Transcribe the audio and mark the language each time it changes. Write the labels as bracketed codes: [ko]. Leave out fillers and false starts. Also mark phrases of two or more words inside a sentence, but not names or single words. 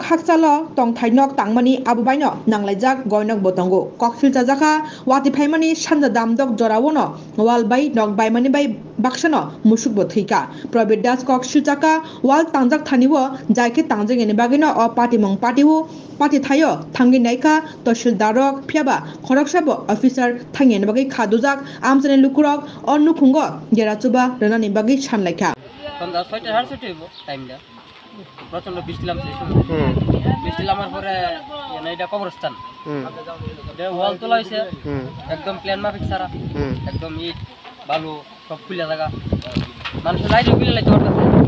[trp] hakchalo tongthai nok tangmani abubaino nanglaijak goinok botongo koksil chajaka wati paimani sanja damdok jorawono wal bai nok bai mani bai baksano musukbo thika probir das koksil chaka wal tangjak thaniwo jaike tangjak ene bagino o patimong pati thayo thangi naika tahsildar phiaba khoroksabo officer thangene bagi khadujak amchane lukurok o nukhungo gerachuba renani bagi sanlaikha [bn] সন্ধ্যা 6টা 6:30 হইব টাইমটা প্রচন্ড বৃষ্টি নামছে বৃষ্টি নামার পরে এটা কবরস্থান এটা ওয়াল তোলা হয়েছে একদম প্ল্যান মাফিক সারা একদম ইট বালু সব খুলে থাকা মানুষের লাইট খুলে লাইতে পারতেছে